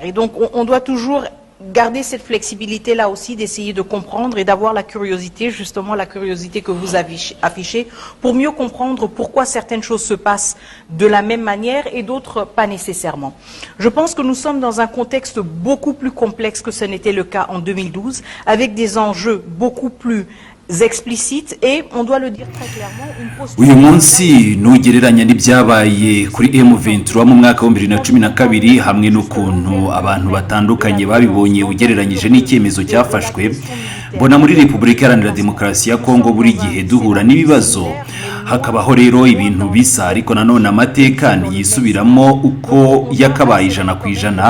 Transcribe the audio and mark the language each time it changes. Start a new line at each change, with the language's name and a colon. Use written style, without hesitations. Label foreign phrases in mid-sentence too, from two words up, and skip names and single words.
French: Et donc on doit toujours garder cette flexibilité-là aussi, d'essayer de comprendre et d'avoir la curiosité, justement la curiosité que vous affichez, pour mieux comprendre pourquoi certaines choses se passent de la même manière et d'autres pas nécessairement. Je pense que nous sommes dans un contexte beaucoup plus complexe que ce n'était le cas en 2012, avec des enjeux beaucoup plus explicite et on doit le dire très clairement, une posture.
Kinyarwanda: Uyu munsi nugereranya n'ibyabaye kuri M23 mu mwaka wa 2012 hamwe n'ukuntu abantu batandukanye babibonye ugereranyije n'icyemezo cyafashwe. Mbona muri Repubulika Iharanira Demokarasi ya Kongo buri gihe duhura n'ibibazo, hakabaho rero ibintu bisa, ariko nanone amateka yisubiramo uko yakabaye 100%.